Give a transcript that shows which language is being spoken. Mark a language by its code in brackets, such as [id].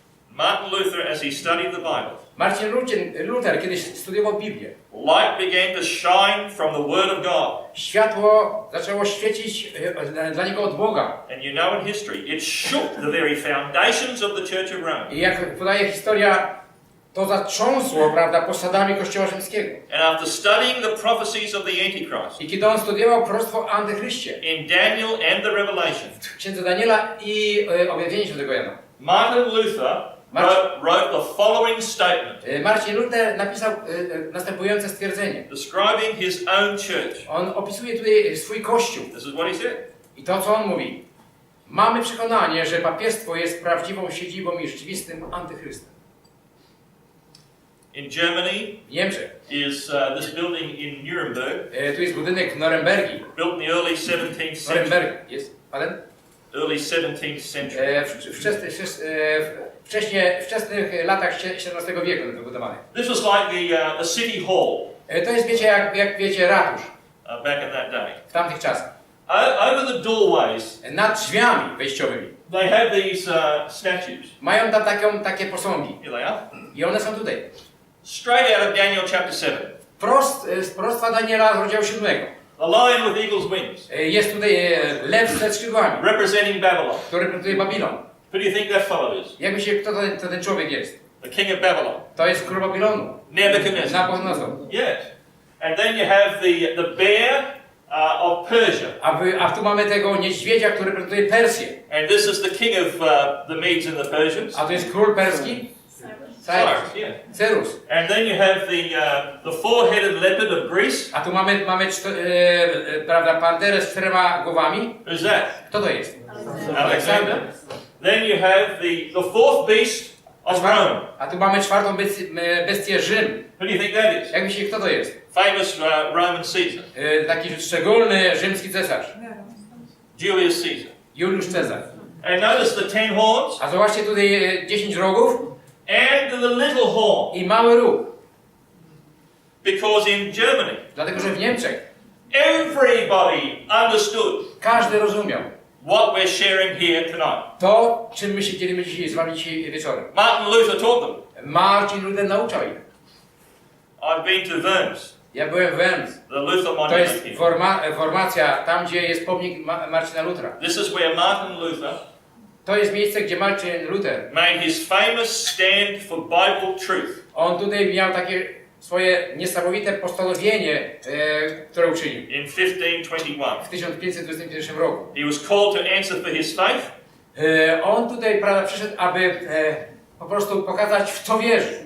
[en] Martin Luther, as he studied the Bible, [pl] Marcin Luther kiedyś studiował Biblię. [en] light began to shine from the Word of God. [pl] Światło zaczęło świecić dla niego od Boga. [en] And you know in history, it shook the very foundations of the Church of Rome. [pl] I jak podaje historia, to zatrząsło, prawda, posadami Kościoła Rzymskiego. [en] And after studying the prophecies of the Antichrist [pl] I kiedy on studiował proroctwo o Antychryście, [en] in Daniel and the Revelation, [pl] w Księdze Daniela i Objawienie Świętego Jana, [en] Martin Luther wrote the following statement [pl] Marcin Luther napisał następujące stwierdzenie. [en] describing his own church. [pl] On opisuje tutaj swój Kościół. [en] This is what he said. [pl] I to, co on mówi. Mamy przekonanie, że papieństwo jest prawdziwą siedzibą i rzeczywistym antychrystem. [en] In Germany [pl] W Niemczech. [en] is this building in Nuremberg, [pl] Tu jest budynek Norymbergi. [en] built in the early 17th century. [pl] Norymberg jest, ale [en] Early 17th century. [pl] w wczesnych latach XVII wieku wybudowany. [en] This was like the city hall [pl] To jest, wiecie, jak wiecie, ratusz [en] back in that day. [pl] w tamtych czasach. [en] Over the doorways, [pl] Nad drzwiami wejściowymi [en] they have these statues. [pl] mają tam takie posągi. [en] Here they are. [pl] I one są tutaj. [en] Straight out of Daniel chapter 7. [pl] Z proroctwa Daniela z rozdziału 7. [en] The lion with eagle's wings, [pl] Jest tutaj lew ze skrzydłami, [en] representing Babylon. [pl] który reprezentuje Babilon. [en] Who do you think that fellow is? [pl] Jak myślicie, kto ten człowiek jest? [en] The king of Babylon. [pl] To jest król Babilonu. [en] Nebuchadnezzar. [pl] Nabuchodonozor. [en] Yes. And then you have the bear of Persia. [pl] A tu mamy tego niedźwiedzia, który reprezentuje Persję. [en] And this is the king of the Medes and the Persians. [pl] A to jest król perski? [en] Cyrus, yeah. [pl] Cyrus. [en] And then you have the four-headed leopard of Greece. [pl] A tu mamy prawda, panterę z 4 głowami. [en] Who's that? [pl] Kto to jest? [en] Alexander. Then you have the fourth beast of Rome. [pl] A tu mamy 4. bestię Rzym. [en] Who do you think that is? [pl] Jak myślicie, kto to jest? [en] Famous Roman Caesar. [pl] Taki szczególny rzymski cesarz. [en] Julius Caesar. [pl] Juliusz Cezar. [en] And notice the 10 horns [pl] A zobaczcie tutaj 10 rogów [en] and the little horn. [pl] i mały róg. [en] Because in Germany, [pl] Dlatego, że w Niemczech [en] Everybody understood [pl] Każdy rozumiał [en] what we're sharing here tonight. [pl] to, czym my się dzielimy z wami dzisiaj wieczorem. [en] Martin Luther taught them. [pl] Martin Luther nauczał ich. [en] I've been to Worms, [pl] Ja byłem w Worms. [en] the Luther [pl] To [en] monument [pl] jest [en] here. [pl] formacja, tam gdzie jest pomnik Marcina Luthera. [en] This is where Martin Luther [pl] To jest miejsce, gdzie Marcin Luther, [en] made his famous stand for Bible truth. [pl] on tutaj miał takie swoje niesamowite postanowienie, które uczynił [en] In 1521. [pl] w 1521 roku. [en] He was called to answer for his faith [pl] On tutaj, prawda, przyszedł, aby po prostu pokazać, w co wierzy.